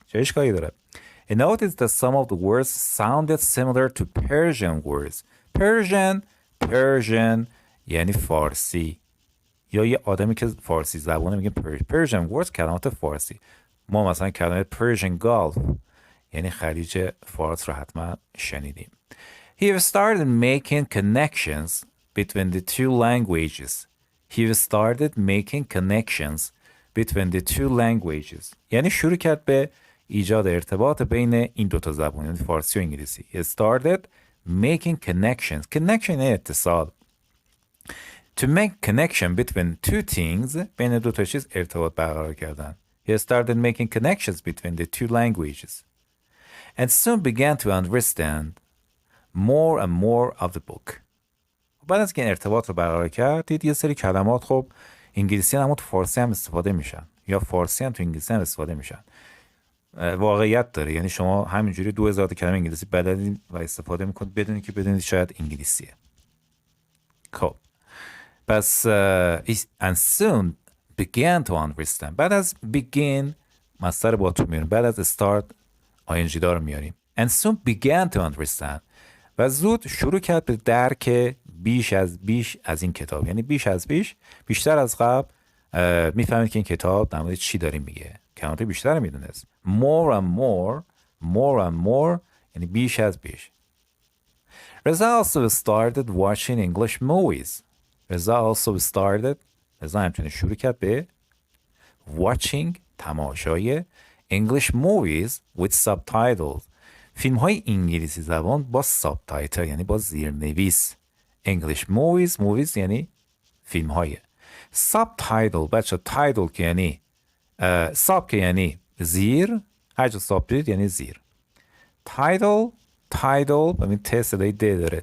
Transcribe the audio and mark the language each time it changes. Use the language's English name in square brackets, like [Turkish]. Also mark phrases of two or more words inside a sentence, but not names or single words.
[Persian] چه اشکالی داره؟ [English] And notice that some of the words sounded similar to Persian words. [Persian] Persian یعنی فارسی، یا یه آدمی که فارسی زبانه میگه [English] Persian words [Persian] کلمات فارسی. ما مثلا کلمه Persian Gulf یعنی خلیج فارس رو حتما شنیدیم. [English] He started making connections between the two languages. [Persian] یعنی شروع کرد به ایجاد ارتباط بین این دوتا زبان، یعنی فارسی و انگلیسی. [English] He started making connections. [Persian] Connection یعنی اتصال. [English] To make connection between two things [Persian] بین دوتا چیز ارتباط برقرار کردن. [English] He started making connections between the two languages and soon began to understand more and more of the book. [Persian] بعد از که این ارتباط رو برقرار کرد دید یه سری کلمات خب انگلیسی هم تو فارسی هم استفاده میشن، یا فارسی هم تو انگلیسی هم استفاده میشن. واقعیت داره. یعنی شما همینجوری 2000 کلمه انگلیسی بلدین و استفاده میکنید بدون که بدونید شاید انگلیسیه. خب پس [English] and soon began to understand. [Persian] بعد از begin مصدر با تو میاریم، بعد از start ing دار میاریم. [English] and soon began to understand [Persian] و زود شروع کرد به درک بیش از این کتاب. یعنی بیشتر از قبل میفهمید که این کتاب در مورد چی داره میگه. کلمات بیشتر میدونست. [English] more and more [Persian] یعنی بیش از بیش. [English] رضا also started watching English movies. [Persian] رضا همچنین شروع کرد به watching تماشای [English] English movies with subtitles. [Persian] فیلم های انگلیسی زبان با سابتایتل یعنی با زیرنویس. [English] English movies [Persian] یعنی فیلم های. سابتایتل بچه تایتل که یعنی ساب که یعنی زیر، هر جا ساب دید یعنی زیر. تایتل ببین ت صدای د داره.